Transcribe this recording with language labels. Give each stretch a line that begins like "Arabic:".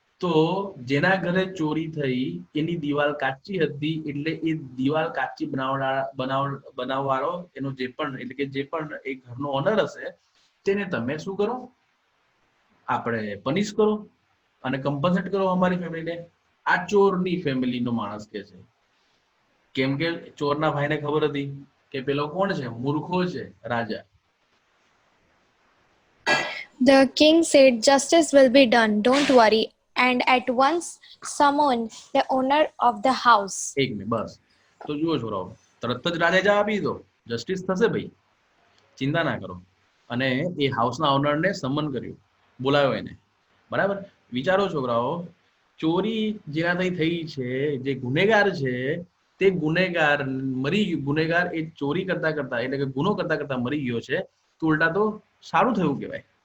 Gujarati: તો જેના ઘરે ચોરી થઈ એની દિવાલ કાચી હતી, એટલે એ દિવાલ કાચી બનાવવાળો એનો જે પણ એટલે કે જે પણ એ ઘરનો ઓનર હશે તેને તમે શું કરો, આપણે પનિશ કરો અને કમ્પન્સેટ કરો અમારી ફેમિલીને. આ ચોરની ફેમિલીનો માણસ કે છે. કેમ કે ચોરના ભાઈને ખબર હતી કે પેલો કોણ છે, મૂર્ખો છે, રાજા.
English: The king said, "Justice will be done, don't worry," and at once summoned the owner of the house.
Gujarati: એક મિનિટ બસ. તો જુઓ છોરાઓ, તરત જ રાજાએ જવાબ આપી દીધો, જસ્ટિસ થશે ભાઈ, ચિંતા ના કરો. અને એ હાઉસના ઓનરને સમન કર્યું, બોલાવ્યો એને. બરાબર. વિચારો છોકરાઓ, ચોરી જેનાથી થઈ છે, જે ગુનેગાર છે તે ગુનેગાર ગુનેગાર એ ચોરી કરતા કરતા એટલે કે ગુનો કરતા કરતા મરી ગયો છે, તો ઉલટા તો સારું થયું કહેવાય.